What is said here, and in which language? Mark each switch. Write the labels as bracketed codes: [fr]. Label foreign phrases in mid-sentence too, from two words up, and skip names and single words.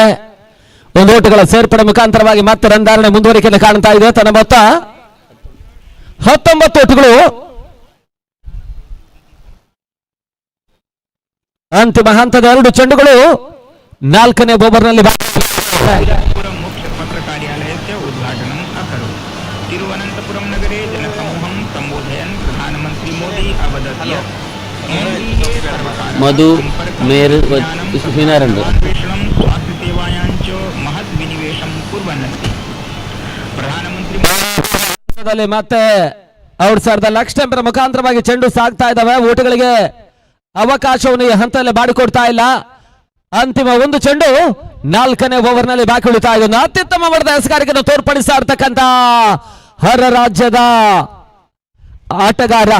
[kn] ಒಂದು ಓಟಗಳ ಸೇರ್ಪಡೆ ಮುಖಾಂತರವಾಗಿ ಮತ್ತೆ ರನ್ ಧಾರಣೆ ಮುಂದುವರಿಕೆಯನ್ನು ಕಾಣ್ತಾ ಇದೆ. ತನ್ನ ಮೊತ್ತ 19 ಓಟಗಳು. ಅಂತಿಮ ಹಂತದ 2 ಚೆಂಡುಗಳು 4ನೇ ಓವರ್ನಲ್ಲಿ [sa] मुख्य पत्र कार्यालयस्य उद्घाटनम् अकरोत्. तिरुवनन्तपुरं नगरे जनसमूहं सम्बोधयन् प्रधानमन्त्री मोदी अवदत् यत् मधु मेयर विनारण्ड स्वास्थ्यसेवायां च महत् विनिवेशं कुर्वन् अस्ति. प्रधानमन्त्री [kn] ಮತ್ತೆ ಔಟ್ಸೈಡ್ ಲಕ್ಷ ಟೆಂಪರ್ ಮುಖಾಂತರವಾಗಿ ಚೆಂಡು ಸಾಗ್ತಾ ಇದ್ದಾವೆ. ಓಟಗಳಿಗೆ ಅವಕಾಶವನ್ನು ಈ ಹಂತದಲ್ಲಿ ಮಾಡಿಕೊಡ್ತಾ ಇಲ್ಲ. ಅಂತಿಮ ಒಂದು ಚೆಂಡು 4ನೇ ಓವರ್ನಲ್ಲಿ ಬಾಕಿ ಉಳಿತಾ ಇದೆ. ಅತ್ಯುತ್ತಮ ಮಟ್ಟದ ಎಸೆಗಾರಿಕೆಯನ್ನು ತೋರ್ಪಡಿಸ್ತಾ ಇರ್ತಕ್ಕಂಥ ಹೊರ ರಾಜ್ಯದ ಆಟಗಾರ.